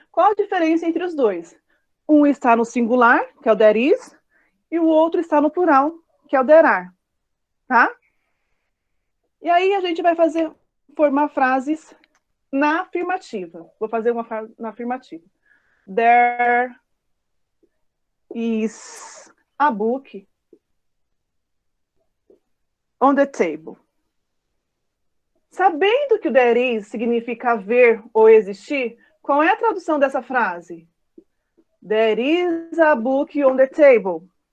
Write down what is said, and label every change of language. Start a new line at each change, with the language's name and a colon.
Portuguese: Qual a diferença entre os dois? Um está no singular, que é o
English: there is,
Portuguese: e o outro está no plural, que é o
English: there are.
Portuguese: Tá? E aí a gente vai formar frases na afirmativa. Vou fazer uma frase na afirmativa.
English: There is a book on the table.
Portuguese: Sabendo que o
English: there is
Portuguese: significa haver ou existir, qual é a tradução dessa frase?
English: There is a book on the table.